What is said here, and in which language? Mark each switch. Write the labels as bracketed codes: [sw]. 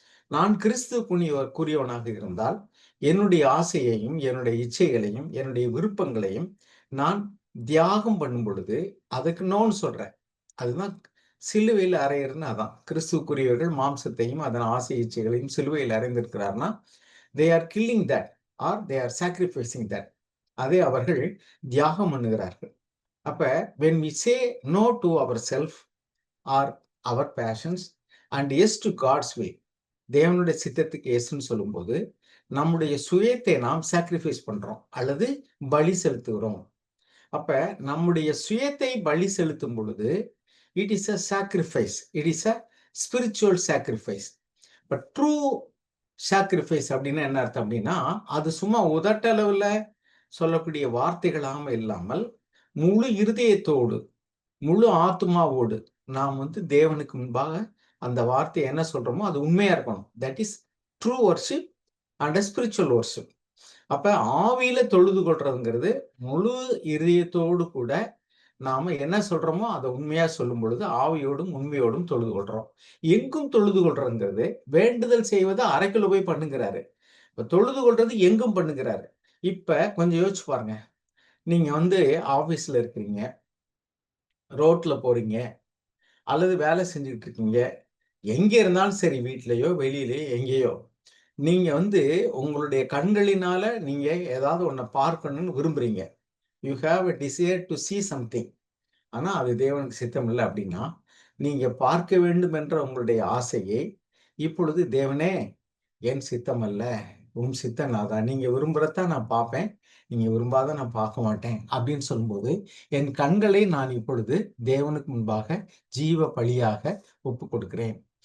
[ta] நான் கிறிஸ்துவுக்குரியவனாக இருந்தால் என்னுடைய ஆசையையும், என்னுடைய இச்சைகளையும், என்னுடைய விருப்பங்களையும் நான் தியாகம் பண்ணும் பொழுது அதுக்கு நோன்னு சொல்றேன். அதுதான் சிலுவையில் அறையிறதுன்னு. அதான் கிறிஸ்துவுக்குரியவர்கள் மாம்சத்தையும் அதன் ஆசை இச்சைகளையும் சிலுவையில் அறைந்திருக்கிறார்னா, [en] They are killing that are they are sacrificing that. [ta] அதை அவர்கள் தியாகம் பண்ணுகிறார்கள். அப்ப [en] when we say no to ourself or our passions and yes to God's will, [ta] தேவனுடைய சித்தத்துக்கு எஸ்ன்னு சொல்லும்போது நம்முடைய சுயத்தை நாம் சாக்ரிஃபைஸ் பண்றோம் அல்லது பலி செலுத்துகிறோம். அப்ப நம்முடைய சுயத்தை பலி செலுத்தும் பொழுது [en] It is a sacrifice, it is a spiritual sacrifice. But true sacrifice [ta] அப்படின்னா என்ன அர்த்தம் அப்படின்னா, அது சும்மா உதட்டளவுல சொல்லக்கூடிய வார்த்தைகளாக இல்லாமல் முழு இருதயத்தோடு, முழு ஆத்மாவோடு நாம் தேவனுக்கு முன்பாக அந்த வார்த்தையை என்ன சொல்றோமோ அது உண்மையா இருக்கணும். [en] That is true worship and spiritual worship. [ta] அப்ப ஆவியில தொழுது கொள்றதுங்கிறது முழு இதயத்தோடு கூட நாம என்ன சொல்றோமோ அதை உண்மையா சொல்லும் பொழுது ஆவியோடும் உண்மையோடும் தொழுது கொள்றோம். எங்கும் தொழுது கொள்றதுங்கிறது வேண்டுதல் செய்வதை அறைக்குள்ள போய் பண்ணுங்கிறாரு. இப்ப தொழுது கொள்றது எங்கும் பண்ணுங்கிறாரு. இப்ப கொஞ்சம் யோசிச்சு பாருங்க. நீங்க ஆபீஸ்ல இருக்கிறீங்க, ரோட்ல போறீங்க அல்லது வேலை செஞ்சுக்கிட்டு இருக்கீங்க. எங்க இருந்தாலும் சரி, வீட்லயோ வெளியிலயோ எங்கேயோ, நீங்க உங்களுடைய கண்களினால நீங்க ஏதாவது ஒன்ன பார்க்கணும்னு விரும்புறீங்க. [en] You have a desire to see something. [ta] ஆனா அது தேவனுக்கு சித்தம் இல்லை அப்படின்னா, நீங்க பார்க்க வேண்டும் என்ற உங்களுடைய ஆசையை இப்பொழுது தேவனே என் சித்தம் அல்ல, உம் சித்தம் நாதான். நீங்க விரும்புறதான் நான் பார்ப்பேன், நீங்க விரும்பாத நான் பார்க்க மாட்டேன் அப்படின்னு சொல்லும்போது, என் கண்களை நான் இப்பொழுது தேவனுக்கு முன்பாக ஜீவ பலியாக ஒப்பு கொடுக்கிறேன்.